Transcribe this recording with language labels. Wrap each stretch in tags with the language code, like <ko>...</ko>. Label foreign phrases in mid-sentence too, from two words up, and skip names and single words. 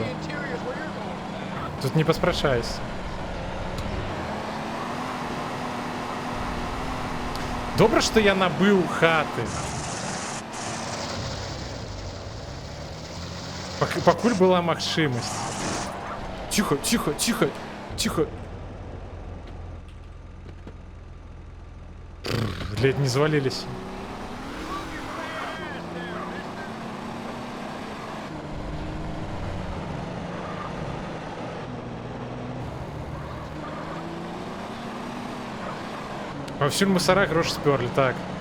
<be>Тут не паспрачайся. Добра, што я набыў хаты. Пакуль была магчымасць.</be> <uk>Тихо, тихо, тихо, тихо. Ледь не звалились.</uk> <be>Паўсюль мусара грош спёрлі, так.</be>